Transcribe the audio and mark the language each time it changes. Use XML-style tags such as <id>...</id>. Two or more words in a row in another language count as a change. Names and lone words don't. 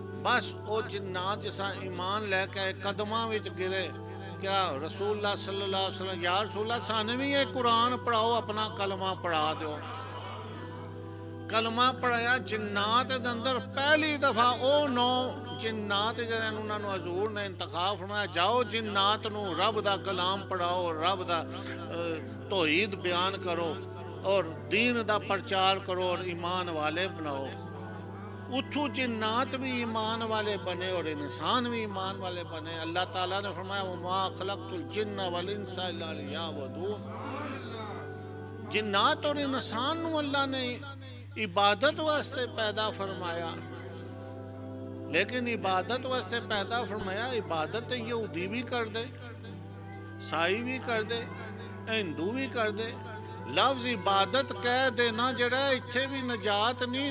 <pa>بس وہ جنات جسا ایمان لے کے قدماں وچ گرے، کیا رسول اللہ</pa> <ar>صلی اللہ علیہ وسلم یا رسول اللہ</ar> <pa>سانے بھی یہ قرآن پڑھاؤ، اپنا کلمہ پڑھا دو۔ کلمہ پڑھایا جنات دے اندر پہلی دفعہ او 9 جنات جنہاں انہاں نو حضور نے انتخاب فرمایا، جاؤ جنات نو رب دا کلام پڑھاؤ، رب دا توحید بیان کرو اور دین دا پرچار کرو اور ایمان والے بناؤ۔ اتھو جنات بھی ایمان والے بنے اور انسان بھی ایمان والے بنے۔ اللہ تعالیٰ نے فرمایا</pa> <ar>وَمَا خَلَقْتُ الْجِنَّ وَالْإِنسَ إِلَّا لِيَعْبُدُونِ۔</ar> <pa>جنات اور انسان نو اللہ نے عبادت واسطے پیدا فرمایا، لیکن عبادت واسطے پیدا فرمایا، عبادت یہودی بھی کر دے، عیسائی بھی کر دے، ہندو بھی کر دے، لفظ عبادت کہہ دینا جڑا ہے اتھے بھی نجات نہیں۔</pa>